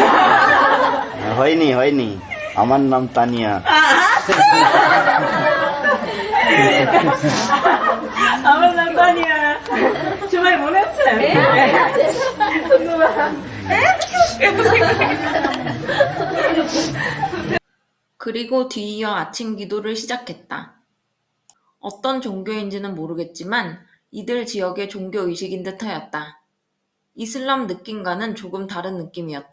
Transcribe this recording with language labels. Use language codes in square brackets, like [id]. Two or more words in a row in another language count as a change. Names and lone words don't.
[bn] হয়নি আমার নাম তানিয়া আমার নাম তানিয়া সবাই মনে আছে ধন্যবাদ [ko] 그리고 뒤이어 아침 기도를 시작했다. 어떤 종교인지는 모르겠지만 이들 지역의 종교의식인 듯하였다. 이슬람 느낌과는 조금 다른 느낌이었다.